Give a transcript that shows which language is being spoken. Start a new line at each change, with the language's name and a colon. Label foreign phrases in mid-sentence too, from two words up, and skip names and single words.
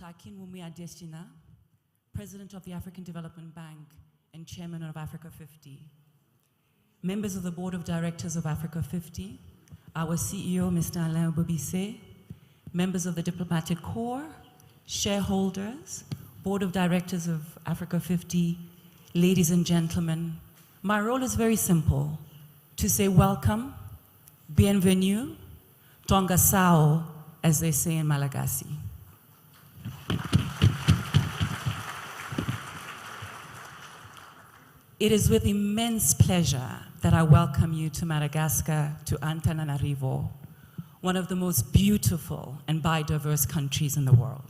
English: Akinwumi Adesina, President of the African Development Bank and Chairman of Africa50, members of the Board of Directors of Africa50, our CEO, Mr. Alain Bobisse, members of the Diplomatic Corps, shareholders, Board of Directors of Africa50, ladies and gentlemen, my role is very simple, to say welcome,
French: bienvenue,
Malagasy: tonga sao,
English: as they say in Malagasy. It is with immense pleasure that I welcome you to Madagascar, to Antananarivo, one of the most beautiful and biodiverse countries in the world.